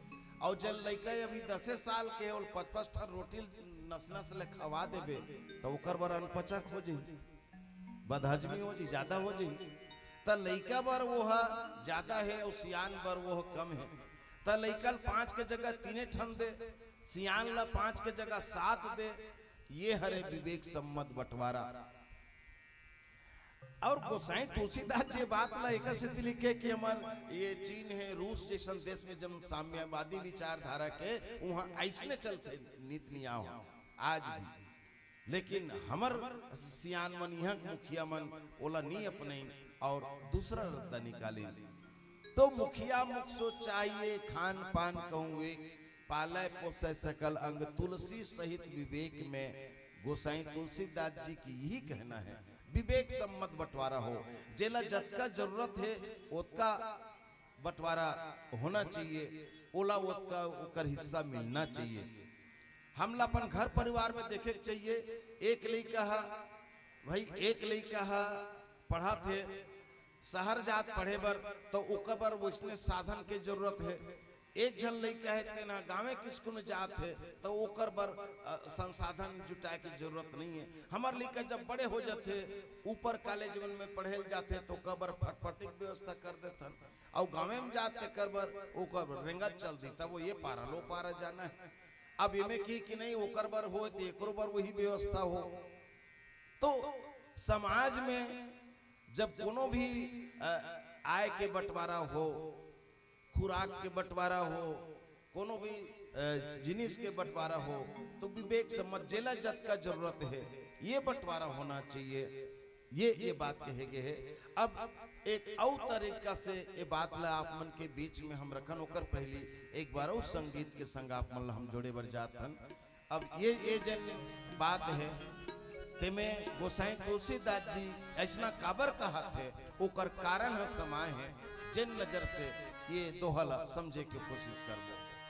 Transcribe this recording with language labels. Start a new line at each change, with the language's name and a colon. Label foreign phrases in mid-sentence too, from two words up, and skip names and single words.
Chhattisgarhi: और जन लड़का अभी 10 साल के और 55 टन रोटी नस ले खवा देबे, तो ओकर बर अनपचक हो जी, बदहजमी हो जी, ज्यादा हो जी। त लड़का बर वो ज्यादा है और सियान बर वो कम है। त लड़का 5 के जगह 3 ठन दे, सियान ला 5 के जगह 7 दे। ये हरे विवेक सम्मत बंटवारा। और गोसाई तुलसीदास जी बात ला एक से लिखे कि हमार ये चीन है, रूस जैसन देश में जब साम्यवादी विचारधारा के वहां ऐसने चलते नीति नियम आज भी, लेकिन हमर सियान मन यहाँ मुखिया मन ओला नहीं अपने और दूसरा रद्दा निकाले। तो मुखिया मुख सो चाहिए, खान पान कहूँ पालय पोसय सकल अंग, तुलसी सहित विवेक में गोसाई तुलसीदास जी की यही कहना है। विवेक सम्मत बंटवारा हो, जेला जतका जरूरत है उतना बंटवारा होना चाहिए, ओला उतना ओकर हिस्सा मिलना चाहिए। हमला अपन घर परिवार में देखे चाहिए, एक लड़का भाई, एक लड़का पढ़ा थे, शहर जात पढ़े बर, तो ओकर बर वैसने साधन के जरूरत है। एक जन लड़का है तेना गाँव के स्कूल में जात है, तो ओकर बर संसाधन जुटाए की जरूरत नहीं है। हमार लड़का जब बड़े हो जाते, ऊपर कॉलेज में पढ़े जाते, तो ओकर बर फटफटिक व्यवस्था कर देते, और गाँव में जाते कर बर ओकर रेंगत चल दी, तब वो ये पारा लो पारा जाना है। अब इमे की कि नहीं ओकर बर हो, तो एक बर वही व्यवस्था हो। तो समाज में जब कोनो भी आय के बंटवारा हो, खुराक के बंटवारा हो, कोनो भी जिनिस के बंटवारा हो, तो विवेक सम्मत जेला जत का जरूरत है ये बंटवारा होना चाहिए। ये बात कहे गए है। अब एक और तरीका से ये बात ला आप मन के बीच में हम रखन, होकर पहली एक बार उस संगीत के संग आप मन हम जोड़े बर जातन। अब ये जन बात है तेमे गोसाई तुलसीदास जी ऐसा काबर कहा थे, ओकर कारण है समाय है, जिन नजर से ये दोहला समझे की कोशिश कर दो।